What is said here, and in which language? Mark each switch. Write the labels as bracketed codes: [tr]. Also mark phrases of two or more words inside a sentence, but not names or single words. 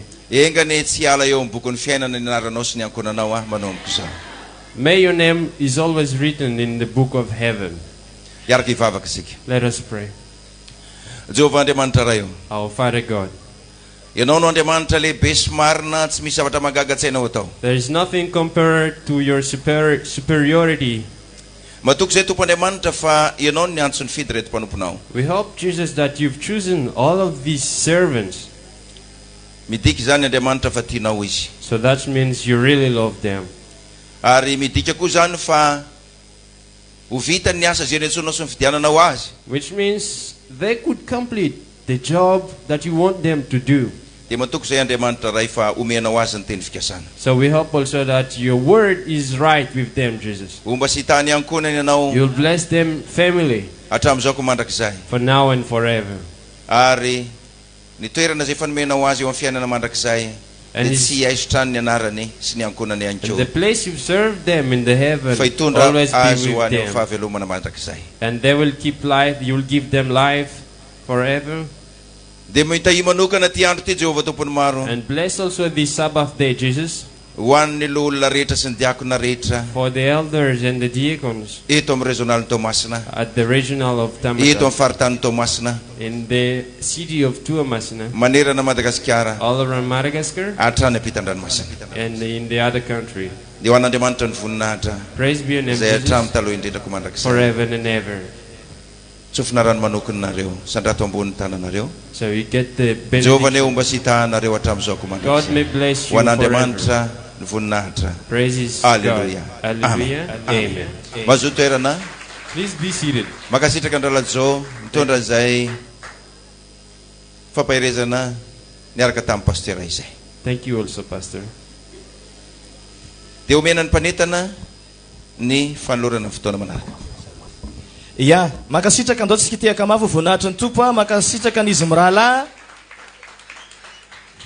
[mg] Engane tsy ala eo amin'ny bokon'ny fiainana ny anaranao sy ny ankonanao manomboka izao. [en] May your name is always written in the book of heaven. [mg] Iaraka ivavaka isika. [en] Let us pray. [mg] Jehovah Andriamanitra ray eo. [en] Our Father God, [mg] Ianao no Andriamanitra lehibe sy marina, tsy misy zavatra magaga-tsainao atao. [en] there is nothing compared to your superiority. [mg] Matoky izay Tompo Andriamanitra fa ianao ny antso ny fidy reto mpanomponao. [en] We hope, Jesus, that you've chosen all of these servants. [mg] Midika izany Andriamanitra fa tianao izy. [en] So that means you really love them. [mg] Ary midika koa izany fa ho vita ny asa izay niantsonao sy ny fidiananao azy. [en] Which means they could complete the job that you want them to do. [mg] Dia matoky izay Andriamanitra ray fa omenao azy ny teny fikasana. [en] So we hope also that your word is right with them, Jesus. [mg] Omba sy hitany ankonany ianao [en] You'll bless them family [mg] hatramin'izao ko mandrakizay. [en] for now and forever. [mg] Ary ny toerana izay fanomenao azy eo amin'ny fiainana mandrakizay [en] And [mg] dia [en] his- [mg] tsy aisotrany ny anarany sy ny ankonany ihany [en] And [mg] koa. [en] the place you've served them in the heaven [mg] Fa hitondra [en] always [mg] azy [en] be [mg] ho [en] with [mg] any eo [en] them. [mg] fahavelomana mandrakizay. [en] And they will keep life, you'll give them life forever. [mg] Dia mitahi manokana ty andro ty Jehovah tompony maro [en] And bless also this Sabbath day, Jesus, [mg] ho an'ny olona rehetra sy ny diakona rehetra [en] for the elders and the deacons [mg] eto amin'ny Rezionaly Toamasina, [en] at the regional of [mg] eto amin'ny Tamaka, faritany Toamasina, [en] in the city of Toamasina, [mg] manerana Madagasikara [en] all around Madagascar, [mg] hatrany ampitan-dranomasina. [en] and in the other country. [mg] Dia ho an'Andriamanitra ny voninahitra [en] Praise be your name, [mg] izay Jesus, hatramin'ny taloha indrindrako mandrakizay. [en] forever and ever. [mg] Tsofina rano manokonanareo sandrato ambony tananareo. [en] So you get the [mg] Jehovah ne [en] benediction. [mg] omba sy hitahanareo hatramin'izao ko [en] God may [mg] mandrakizay. [en] bless [mg] Ho [en] you forever. [mg] an'Andriamanitra ny voninahitra. [en] Praises God. Hallelujah. Hallelujah. Amen. [mg] Mazoto toerana [en] Please be seated. [mg] makasitraka andralajao mitondra izay fampahirezana niaraka tamin'ny pasteur izay. [en] Thank you also, Pastor. [mg] Dia omena ny mpanetana ny fanolorana ny fotoana manaraka. Ya, makasitraka andao tsika tiaka mafy voninahitra ny tompo, makasitraka n'izy mirahalahy.